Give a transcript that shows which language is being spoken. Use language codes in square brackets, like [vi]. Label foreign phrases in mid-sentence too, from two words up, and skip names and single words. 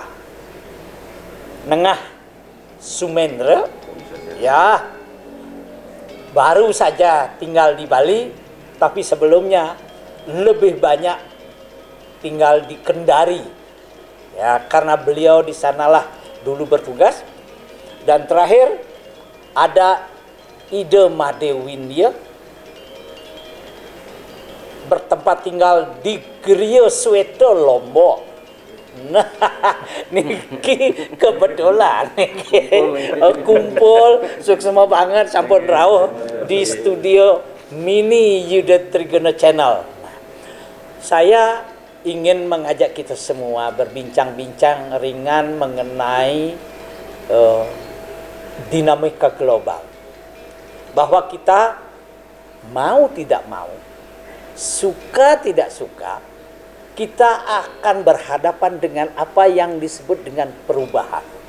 [id] Nengah Sumendra, ya, baru saja tinggal di Bali, tapi sebelumnya lebih banyak tinggal di Kendari, ya, karena beliau di sanalah dulu bertugas. Dan terakhir ada Ida Madewindia, bertempat tinggal di Geria Sweta, Lombok. [ban] Nah, niki [id] kebetulan kumpul [ban] suksema banget sampun rawuh di studio mini Yuda Triguna Channel. [id] Saya ingin mengajak kita semua berbincang-bincang ringan mengenai dinamika global. Bahwa kita mau tidak mau, suka tidak suka, kita akan berhadapan dengan apa yang disebut dengan perubahan.